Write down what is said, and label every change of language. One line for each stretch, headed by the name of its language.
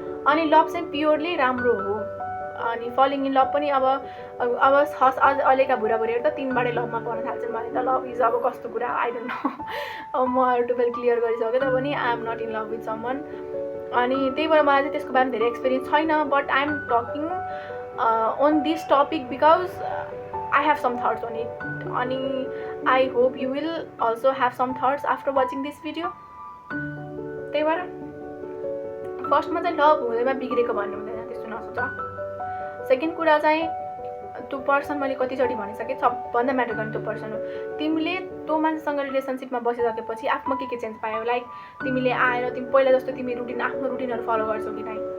Nepali: अनि लभ चाहिँ प्योरली राम्रो हो. अनि फलिङ इन लभ पनि अब अहिलेका बुढाबुढीहरू त तिनबाटै लभमा पर्न थाल्छन् भने त लभ इज अब कस्तो कुरा
English: I don't know.
Nepali: अब म टुवेल्भ क्लियर गरिसकेँ तर पनि
English: I am not in love with someone.
Nepali: अनि त्यही भएर मलाई चाहिँ त्यसको बारेमा धेरै एक्सपिरियन्स छैन.
English: But I am talking on this topic because I have some thoughts on it. अनि I hope you will also have some thoughts after watching this video.
Nepali: त्यही भएर फर्स्टमा चाहिँ लभ हुँदैमा बिग्रेको भन्नु हुँदैन, त्यस्तो नसोच. सेकेन्ड कुरा चाहिँ त्यो पर्सन मैले कतिचोटि भनिसकेँ, सबभन्दा म्याटर गर्ने त्यो पर्सन हो. तिमीले त्यो मान्छेसँग रिलेसनसिपमा बसिसकेपछि आफूमा के चेन्ज पायो. लाइक तिमीले आएर तिमी पहिला जस्तो तिमी आफ्नो रुटिनहरू फलो गर्छौ कि नै.